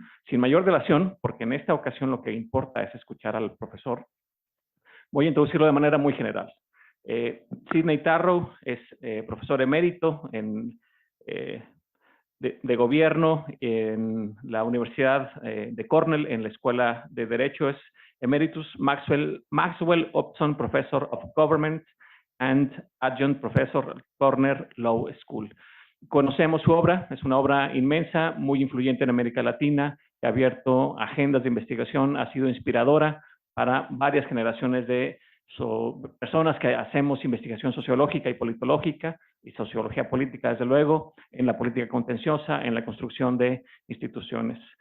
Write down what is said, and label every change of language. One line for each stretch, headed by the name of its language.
Spanish: Sin mayor dilación, porque en esta ocasión lo que importa es escuchar al profesor, voy a introducirlo de manera muy general. Sidney Tarrow es profesor emérito de gobierno en la Universidad de Cornell, en la Escuela de Derecho. Es
English: Emeritus Maxwell Upson Professor of Government and Adjunct Professor at Cornell Law School.
Spanish: Conocemos su obra, es una obra inmensa, muy influyente en América Latina, que ha abierto agendas de investigación, ha sido inspiradora para varias generaciones de personas que hacemos investigación sociológica y politológica, y sociología política, desde luego, en la política contenciosa, en la construcción de instituciones.